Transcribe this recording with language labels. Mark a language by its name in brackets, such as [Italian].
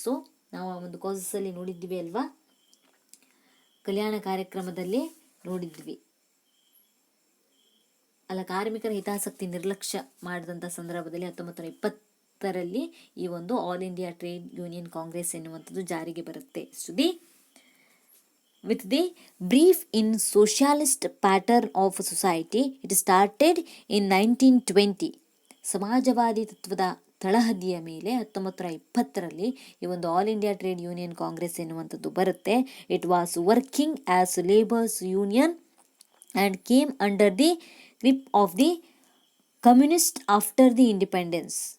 [Kannada] So ನಾವು ಆ ಒಂದು ಕಾಸಸ್ಸಲ್ಲಿ ನೋಡಿದ್ವಿ ಅಲ್ವಾ, ಕಲ್ಯಾಣ ಕಾರ್ಯಕ್ರಮದಲ್ಲಿ ನೋಡಿದ್ವಿ ಅಲ್ಲ, ಕಾರ್ಮಿಕರ ಹಿತಾಸಕ್ತಿ ನಿರ್ಲಕ್ಷ್ಯ ಮಾಡಿದಂಥ ಸಂದರ್ಭದಲ್ಲಿ 1920ರಲ್ಲಿ ಈ ಒಂದು all India trade union Congress ಎನ್ನುವಂಥದ್ದು ಜಾರಿಗೆ ಬರುತ್ತೆ. [English] with the brief in socialist pattern of society, it started in 1920. [Kannada] ಸಮಾಜವಾದಿ ತತ್ವದ ತಳಹದಿಯ ಮೇಲೆ 1920ರಲ್ಲಿ ಈ ಒಂದು all India trade union Congress ಎನ್ನುವಂಥದ್ದು ಬರುತ್ತೆ. [English] It was working as labours union and came under the grip of the communist after the independence.